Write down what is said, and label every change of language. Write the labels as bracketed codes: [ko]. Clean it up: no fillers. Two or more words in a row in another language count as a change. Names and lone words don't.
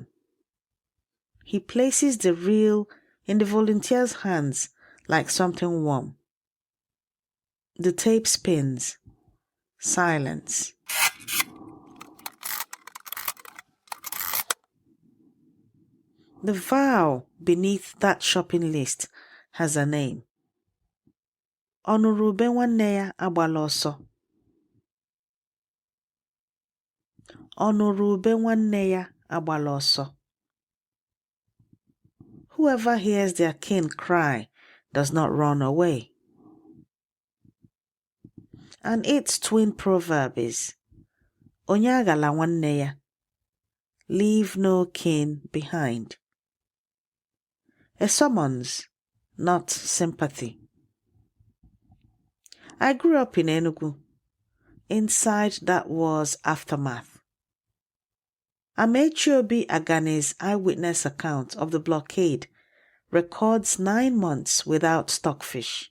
[en] He places the reel in the volunteer's hands like something warm. The tape spins. Silence. The vowel beneath that shopping list has a name. [ig] Ọnụrụ ube nwanne ya agbala ọsọ. Ọnụrụ ube nwanne ya agbala ọsọ. [en] Whoever hears their kin cry does not run away. And its twin proverb is [ig] Onye agala nwanne ya. [en] Leave no kin behind. A summons, not sympathy. I grew up in Enugu. Inside that was aftermath. Amechi Agane's eyewitness account of the blockade records 9 months without stockfish.